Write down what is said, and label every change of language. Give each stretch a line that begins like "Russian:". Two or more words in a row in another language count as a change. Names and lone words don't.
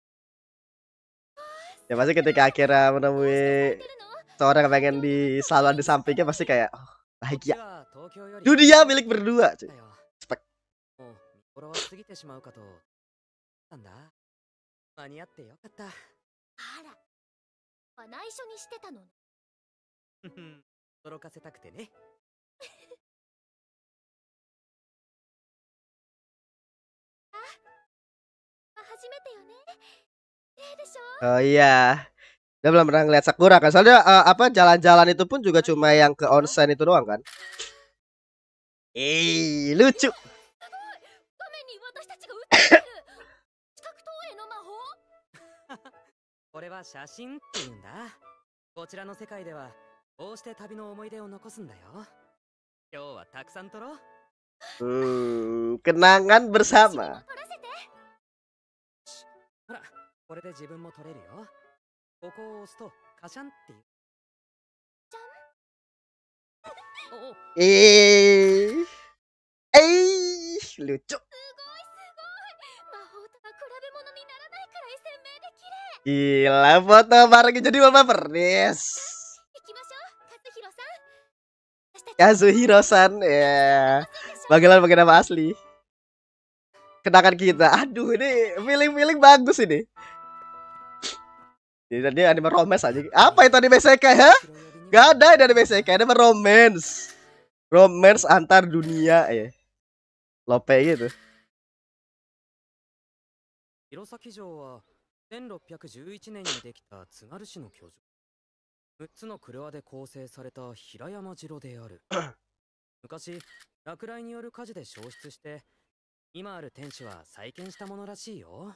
Indonesian: Ya pasti ketika akhirnya
Japanese: どう
Indonesian: menemui
Japanese: してるの？
Indonesian: seorang yang pengen selalu ada di sampingnya pasti kayak oh,
Japanese: こっち
Indonesian: bahagia.
Japanese: は東京より
Indonesian: Dunia milik berdua, cuy.
Japanese: だよ。
Indonesian: Spek.
Japanese: もう見頃は過ぎてしまうかと。なんだ。間に合ってよかった。あら、内緒にしてたのね。ふふん驚かせたくてね。初めてよね。ねえでしょ。
Indonesian: Oh iya. Dia belum pernah ngeliat Sakura kan. Soalnya apa jalan-jalan itu pun juga cuma yang ke onsen itu doang kan. Lucu.
Japanese: 画面に私たちが映ってる。視覚投影の魔法。これは写真って言うんだ。こちらの世界ではこうして旅の思い出を残すんだよ。今日はたくさん撮ろう。
Indonesian: Kenangan
Japanese: 私も
Indonesian: bersama.
Japanese: 撮らせて。ほら、これで自分も撮れるよ。ここを押すとカシャンっていう。じゃん。おお、
Indonesian: lucu.
Japanese: すごいすごい。魔法とは比べ物にならないくらい鮮明で綺麗。
Indonesian: Gila foto bareng jadi mama pernis.
Japanese: 行きましょう、和弘さん。私たち
Indonesian: Kazuhiro-san ya. Panggilan nama asli. Kenangan kita. Aduh ini feeling-feeling bagus ini. Jadi tadi
English: anime romance
Indonesian: aja. Apa itu
Japanese: アニメ異世界
Indonesian: ya? Gak ada ini
Japanese: アニメ異世界,
English: anime romance.
Indonesian: Romance antar dunia ya. Lope gitu.
Japanese: 弘前城は1611年にできた津軽市の居城。6つの廓で構成された平山城である。昔、落雷による火事で焼失して、今ある天守は再建したものらしいよ。